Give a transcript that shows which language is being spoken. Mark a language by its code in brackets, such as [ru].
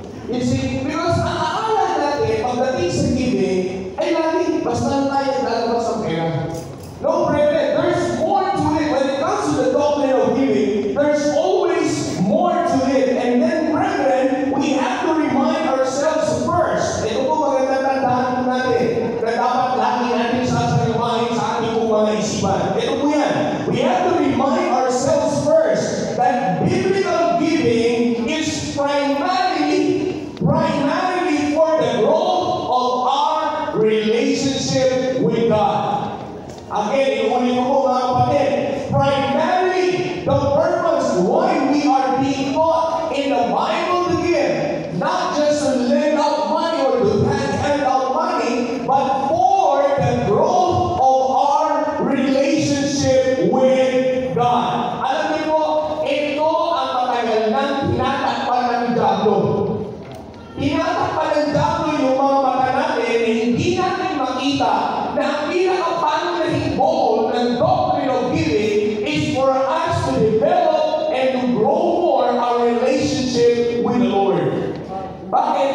[en] You see, because [tl] ang akala natin, pagdating sa giving, ay laging basta lang tayo lalabas ang pera. [en] No, brethren, there's more to it. When it comes to the doctrine of giving, there's always more to it. And then, brethren, we have to remind ourselves first. [tl] Ito po magandang tandaan po natin na dapat lagi natin sasalimahin sa ating po mga isipan. Ito po yan. [en] We have to remind ourselves first that biblical giving is primarily for the growth of our relationship with God. Again, [tl] inuulit ko po mga kapatid, [en] primarily, the purpose why we are being taught in the Bible to give, not just to lend out money or to hand out money, but for the growth of our relationship with God. [tl] Alam niyo po, ito ang matagal nang tinatakpan ng diablo. Tinatakpan ng diablo yung mga mata natin, hindi natin makita na ang pinakapangunahing goal ng doctrine of giving [en] is for us to develop and to grow more our relationship with the Lord. [tl] Bakit?